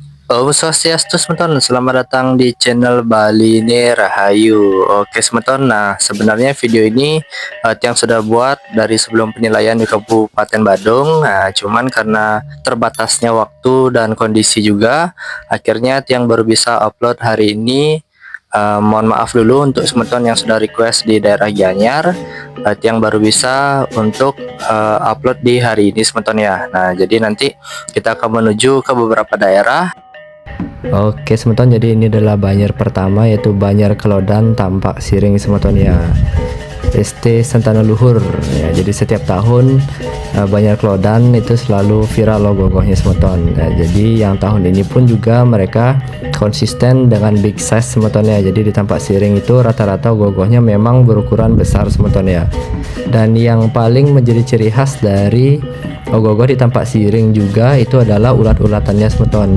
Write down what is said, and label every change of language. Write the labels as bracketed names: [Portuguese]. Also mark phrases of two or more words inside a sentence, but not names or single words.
[Balinese] Om Swastiastu semeton, [Indonesian] selamat datang di channel Bali Ni Rahayu. Oke semeton, nah sebenarnya video ini Tiang sudah buat dari sebelum penilaian di Kabupaten Badung. Nah cuman karena terbatasnya waktu dan kondisi juga, akhirnya Tiang baru bisa upload hari ini. Mohon maaf dulu untuk semeton yang sudah request di daerah Gianyar. Tiang baru bisa untuk upload di hari ini semeton ya. Nah jadi nanti kita akan menuju ke beberapa daerah. Oke semeton, jadi ini adalah banjar pertama, yaitu banjar Kelodan Tampak Siring semeton ya, ST Sentana Luhur ya. Jadi setiap tahun banjar Kelodan itu selalu viral logo-logonya semeton ya. Jadi yang tahun ini pun juga mereka konsisten dengan [English] big size [Indonesian] semeton ya. Jadi di Tampak Siring itu rata-rata logonya memang berukuran besar semeton ya. Dan yang paling menjadi ciri khas dari ogoh-ogoh di Tampak Siring juga itu adalah ulat-ulatannya semeton.